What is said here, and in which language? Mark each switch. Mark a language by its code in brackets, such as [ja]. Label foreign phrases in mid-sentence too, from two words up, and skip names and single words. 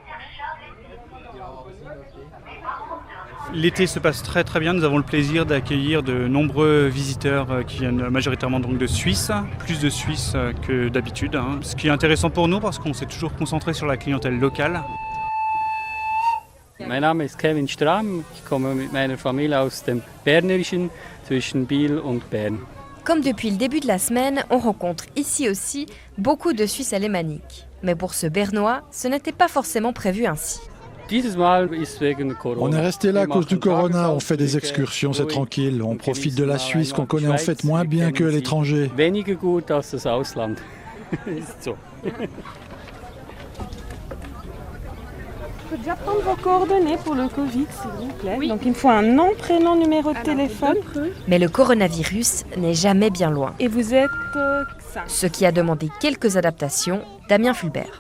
[fr] L'été se passe très très bien, nous avons le plaisir d'accueillir de nombreux visiteurs qui viennent majoritairement donc de Suisse, plus de Suisses que d'habitude, ce qui est intéressant pour nous parce qu'on s'est toujours concentré sur la clientèle locale. [de] Mein Name ist Kevin Strahm, ich komme mit meiner Familie aus dem Bernerischen zwischen Biel und Bern. [fr] Comme depuis le début de la semaine, on rencontre ici aussi beaucoup de Suisses alémaniques. Mais pour ce Bernois, ce n'était pas forcément prévu ainsi. On est resté là à cause du corona, on fait des excursions, c'est tranquille. On profite de la Suisse qu'on connaît en fait moins bien que l'étranger. [de] Weniger gut als das Ausland. Ist so. [fr] Je peux déjà prendre vos coordonnées pour le Covid, s'il vous plaît. Oui. Donc il me faut un nom, prénom, numéro de téléphone. Mais le coronavirus n'est jamais bien loin. Et vous êtes 5. Ce qui a demandé quelques adaptations, Damien Fulbert.